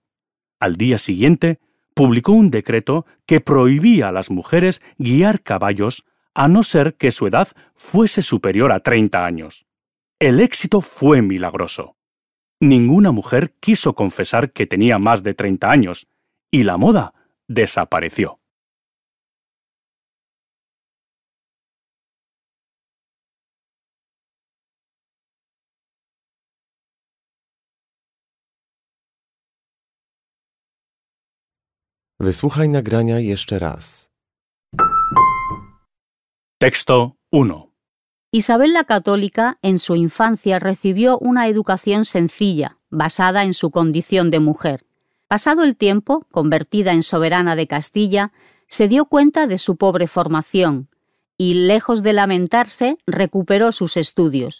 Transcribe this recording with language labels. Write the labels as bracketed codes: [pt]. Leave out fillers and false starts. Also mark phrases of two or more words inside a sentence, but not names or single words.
[es] Al día siguiente, publicó un decreto que prohibía a las mujeres guiar caballos a no ser que su edad fuese superior a 30 años. El éxito fue milagroso. Ninguna mujer quiso confesar que tenía más de 30 años, y la moda desapareció. [pl] Wysłuchaj nagrania jeszcze raz. [es] Texto 1. Isabel la Católica en su infancia recibió una educación sencilla, basada en su condición de mujer. Pasado el tiempo, convertida en soberana de Castilla, se dio cuenta de su pobre formación y, lejos de lamentarse, recuperó sus estudios.